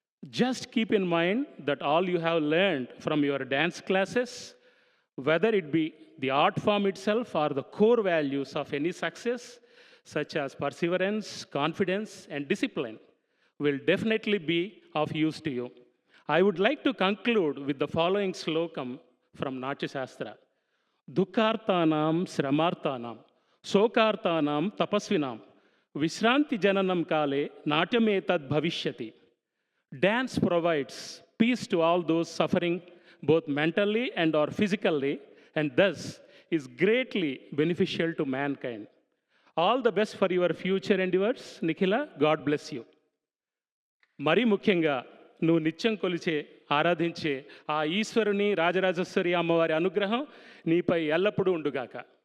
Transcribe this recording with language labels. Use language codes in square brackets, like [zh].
[en] Just keep in mind that all you have learned from your dance classes, whether it be the art form itself or the core values of any success, such as perseverance, confidence, and discipline, will definitely be of use to you. I would like to conclude with the following slokam from Natya Shastra. [sa] దుఃఖార్తానాం శ్రమార్తానాం శోకార్తానాం తపస్వినాం విశ్రాంతి జననం కాలే నాట్యమేతద్ భవిష్యతి. [en] Dance provides peace to all those suffering both mentally and or physically, and thus is greatly beneficial to mankind. All the best for your future endeavors, Nikhila. God bless you. [te] మరీ ముఖ్యంగా నువ్వు నిత్యం కొలిచే ఆరాధించే ఆ ఈశ్వరుని రాజరాజేశ్వరి అమ్మవారి అనుగ్రహం నీపై ఎల్లప్పుడూ ఉండుగాక.